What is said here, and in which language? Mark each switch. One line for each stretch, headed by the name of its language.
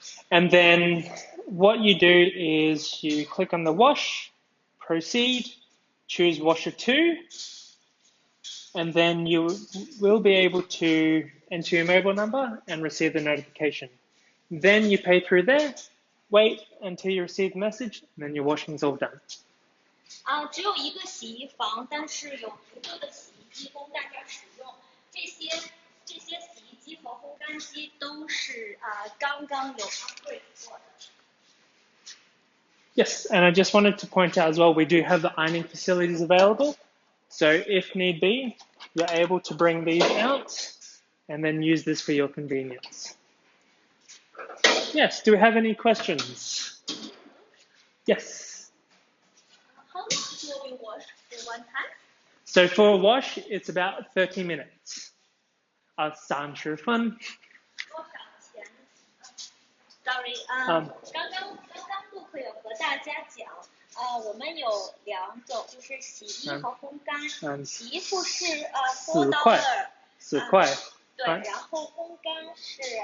English: And then what you do is you click on the wash, proceed, choose washer 2, and then you will be able to enter your mobile number and receive the notification. Then you pay through there, wait until you receive the message, and then your washing is all done.
Chinese: 只有一个洗衣房，但是有足够的洗衣机供大家使用。这些洗衣机和烘干机都是刚刚有 upgrade 过的。
English: Yes, and I just wanted to point out as well, we do have the ironing facilities available. So if need be, you're able to bring these out and then use this for your convenience. Yes, do we have any questions? Yes. How much will we wash for one time? So for a wash, it's about 30 minutes.
Chinese: 30分。多少钱？Sorry，刚刚顾客有和大家讲，我们有2种，就是洗衣和烘干。洗衣服是$4， 4块。对，然后烘干是